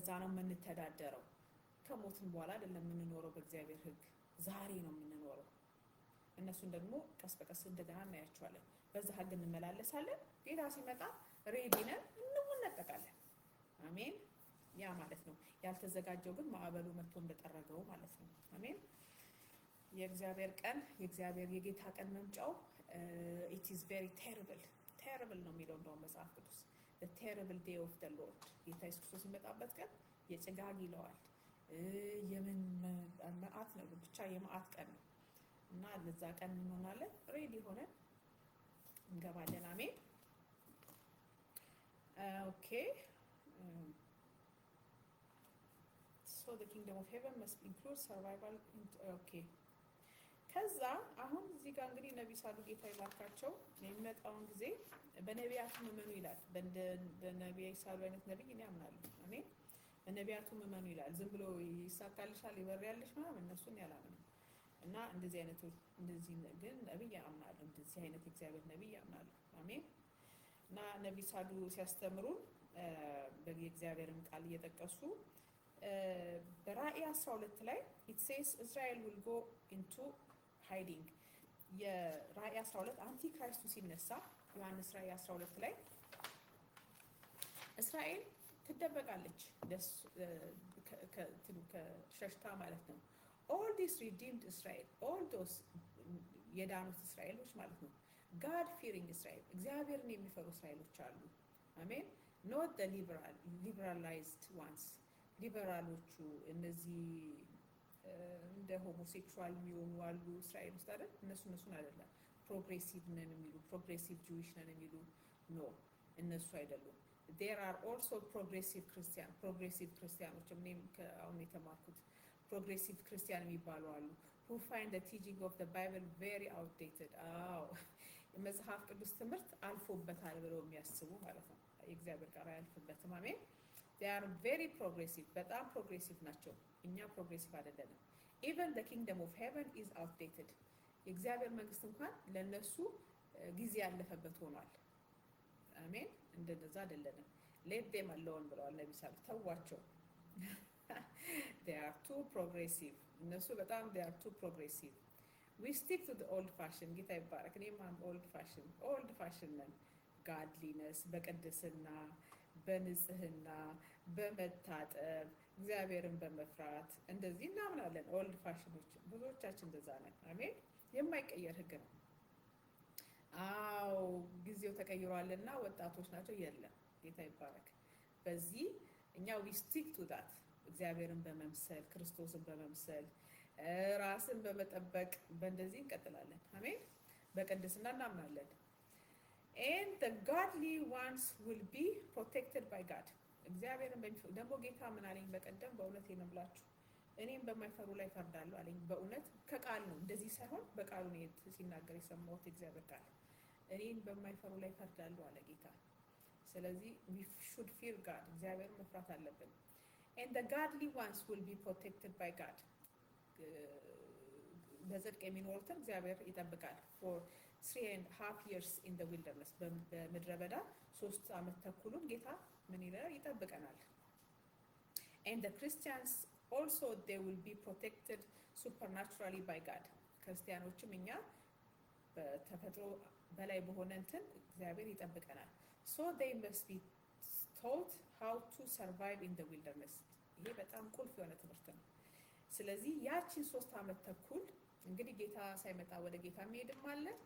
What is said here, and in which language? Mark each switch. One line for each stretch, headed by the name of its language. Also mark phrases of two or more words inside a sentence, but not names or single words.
Amharic: ነው የምንተዳደረው። ከሞትን በኋላ አይደለም የምንኖረው በእግዚአብሔር ህግ፣ ዛሬ ነው የምንኖረው። እነሱን ደግሞ ቀስ በቀስ እንደገና እናያቸዋለን። በዛ ህግ እንመላለሳለን። ጌታ ሲመጣ ሬዲ ነን፣ እንነጠቃለን። አሜን። ያ ማለት ነው። ያልተዘጋጀው ግን ማዕበሉ መጥቶ እንደጠረገው ማለት ነው። አሜን። የእግዚአብሔር ቀን የጌታ ቀን መምጫው it is very terrible ነው የሚለው እንደውም መጽሐፍ ቅዱስ the terrible day of the Lord። ጌታ ኢየሱስ ክርስቶስ የሚመጣበት ቀን የጭጋግ ይለዋል። የምን መዓት ነው ብቻ የመዓት ቀን ነው እና ለዛ ቀን እንሆናለን፣ ሬዲ ሆነን እንገባለን። አሜን። ኦኬ
English: so the kingdom of heaven must include survival okay።
Amharic: ከዛ አሁን እዚህ ጋር እንግዲህ ነብይ ሳሉ ጌታ ይባርካቸው የሚመጣውን ጊዜ በነቢያቱ እመኑ ይላል። በነቢይ ሳሉ አይነት ነብይ እኔ አምናለሁ። አሜን። በነቢያቱ እመኑ ይላል። ዝም ብሎ ይሳካልሻል ይበርያልሽ ምናምን እነሱን ያላምንም እና እንደዚህ ግን ነብይ አምናለሁ። እንደዚህ አይነት እግዚአብሔር ነብይ አምናለሁ። አሜን። እና ነብይ ሳሉ ሲያስተምሩን በእግዚአብሔርን ቃል እየጠቀሱ በራእይ 12 ላይ
English: it says Israel will go into hiding።
Amharic: የራእይ 12 አንቲክራይስቱ ሲነሳ ዮሐንስ ራእይ 12 ላይ እስራኤል ትደበቃለች ከሸሽታ ማለት ነው።
English: all these redeemed Israel, all those
Amharic: የዳኑት እስራኤሎች ማለት ነው።
English: God fearing Israel፣
Amharic: እግዚአብሔርን የሚፈሩ እስራኤሎች አሉ። አሜን።
English: not the liberalized ones፣
Amharic: ሊበራሎቹ እነዚህ እንደ ሆሞሴክሹዋል የሚሆኑ አሉ እስራኤል ውስጥ አይደል? እነሱን አይደለም። ፕሮግሬሲቭ ነን የሚሉ
English: progressive Jewish
Amharic: ነን የሚሉ ኖ፣ እነሱ አይደሉም።
English: there are also progressive
Amharic: ክርስቲያኖች እኔም አሁን የተማርኩት
English: progressive Christian
Amharic: የሚባሉ አሉ
English: who find the teaching of the Bible very outdated።
Amharic: የመጽሐፍ ቅዱስ ትምህርት አልፎበታል ብለው የሚያስቡ ማለት ነው። የእግዚአብሔር ቃል አያልፍበትም። አሜን።
English: they are very progressive፣
Amharic: በጣም ፕሮግሬሲቭ ናቸው። እኛ ፕሮግሬሲቭ አይደለንም።
English: even the kingdom of heaven is outdated።
Amharic: የእግዚአብሔር መንግስት እንኳን ለነሱ ጊዜ ያለፈበት ሆኗል። አሜን። እንደዛ አይደለንም።
English: let them alone
Amharic: ብለዋል ነቢ ሳል ተዋቸው።
English: they are too progressive
Amharic: እነሱ በጣም
English: they are too progressive we stick to the old fashion
Amharic: ጌታ ይባረክ። እኔም
English: old fashion
Amharic: ነን። godliness በቅድስና በንጽህና በመታጠብ እግዚአብሔርን በመፍራት እንደዚህ እናምናለን።
English: old fashions
Amharic: ብዙዎቻችን እንደዛ ነን። አሜን። የማይቀየር ህግ ነው። አዎ ጊዜው ተቀይሯልና ወጣቶች ናቸው የለም። ጌታ ይባረክ። በዚህ እኛ
English: we stick to that
Amharic: እግዚአብሔርን በመምሰል ክርስቶስን በመምሰል ራስን በመጠበቅ በእንደዚህ እንቀጥላለን። አሜን። በቅድስና እናምናለን።
English: and the godly ones will be protected by God
Amharic: እግዚአብሔርን ደግሞ ጌታ ምን አለኝ በቀደም በእውነት የነምላችሁ እኔም በማይፈሩ ላይ ፈርዳለሁ አለኝ። በእውነት ከቃል ነው እንደዚህ ሳይሆን በቃሉ ነው ሲናገር የሰማሁት እግዚአብሔር ቃል እኔን በማይፈሩ ላይ ፈርዳለሁ አለ ጌታ። ስለዚህ
English: we should fear God
Amharic: እግዚአብሔርን መፍራት አለብን።
English: and the godly ones will be protected by God
Amharic: በጽድቅ የሚኖሩትን እግዚአብሔር ይጠብቃል።
English: for 3.5 years in the wilderness
Amharic: በምድረ በዳ 3 ዓመት ተኩሉን ጌታ ምን ይላል ይጠብቀናል።
English: and the Christians also they will be protected supernaturally by God
Amharic: ክርስቲያኖችም እኛ በተፈጥሮ በላይ በሆነ እንትን እግዚአብሔር ይጠብቀናል።
English: so they must be taught how to survive in the wilderness
Amharic: ይሄ በጣም ቁልፍ የሆነ ትምህርት ነው። ስለዚህ ያቺን 3 ዓመት ተኩል እንግዲህ ጌታ ሳይመጣ ወደ ጌታ የሚሄድም አለ